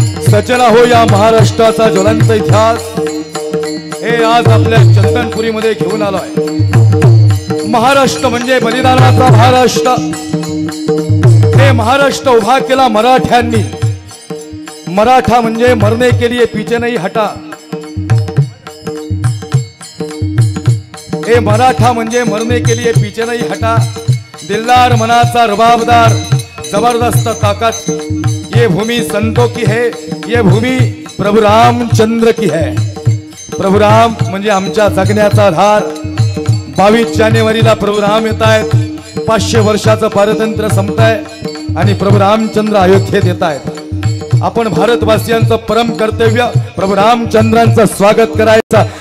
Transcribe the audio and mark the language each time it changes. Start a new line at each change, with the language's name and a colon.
Marathi: सचना हो या महाराष्ट्राचा ज्वलंत इतिहास हे आज आपल्या चंदनपुरीमध्ये घेऊन आलोय। महाराष्ट्र म्हणजे बलिदानाचा महाराष्ट्र। हे महाराष्ट्र उभा केला मराठ्यांनी।
Hindi: मराठा म्हणजे मरने के लिए पीछे नहीं हटा। हे मराठा म्हणजे मरने के लिए पीछे नहीं हटा।
Marathi: दिलदार मनाचा रुबाबदार जबरदस्त ताकत।
Hindi: ये भूमि संतों की है, ये भूमि प्रभु रामचंद्र की है।
Marathi: प्रभु राम म्हणजे आमच्या जगण्याचा आधार। 22 जानेवारीला प्रभु राम येत आहेत। 500 वर्षाचं पारतंत्र्य संपतंय आणि प्रभु रामचंद्र अयोध्येत येत आहेत। आपण भारतवासियांचं परम कर्तव्य प्रभु रामचंद्रांचं स्वागत करायचं।